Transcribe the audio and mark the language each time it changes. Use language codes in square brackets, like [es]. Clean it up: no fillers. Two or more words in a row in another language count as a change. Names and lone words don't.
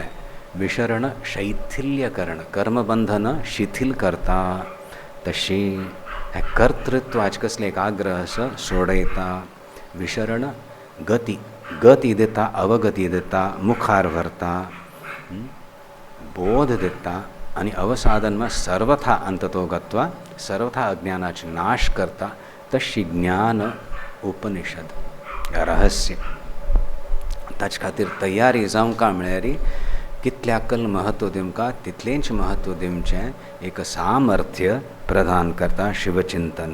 [kok] विशरण शैथिल्यकरण, कर्मबंधन शिथिल करता. तशी हे कर्तृत्वाचे कसले एक आग्रह आसा सोडयता. विशरण गती दिता, अवगती दिता, मुखार व्हरता, बोध दिता आनी अवसाधनमा सर्वथा अंततो गत्वा सर्वथा अज्ञानाचे नाश करता. तशी ज्ञान उपनिषद रहस्य. ताचे खातीर तयारी जावंका म्हळ्यार कितल्याकल म्हत्व दिवंका तितलेंच म्हत्व दिवचें एक सामर्थ्य प्रदान करता शिवचिंतन.